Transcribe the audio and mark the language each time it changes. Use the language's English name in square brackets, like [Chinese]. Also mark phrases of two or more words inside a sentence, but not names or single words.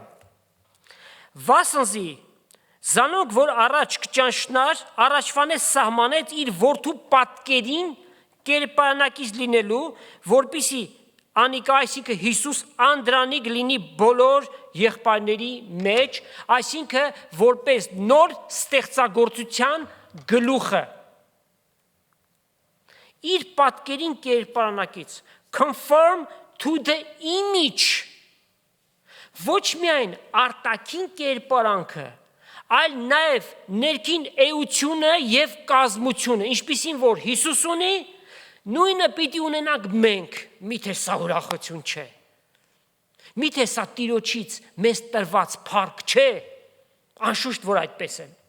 [Armenian] Վասնզի զանոք որ առաջ կճանչնար, առաջվանես սահմանեց իր որդու պատկերին կերպարանակից լինելու, որպիսի անիկա այսինքն Հիսուս անդրանիկ լինի բոլոր եղբայրների մեջ, այսինքն որպես նոր ստեղծագործության գլուխը։ Իր պատկերին կերպարանակից [English] conform to the image [Armenian] ոչ միայն արտաքին կերպարանքը, այլ նաև ներքին էությունը եւ կազմությունը, ինչպիսին որ Հիսուս ունի, նույնը պիտի ունենանք մենք, միթե սա ուրախություն չէ։ Միթե սա Տիրոջից մեզ տրված փառք չէ, անշուշտ որ այդպես է։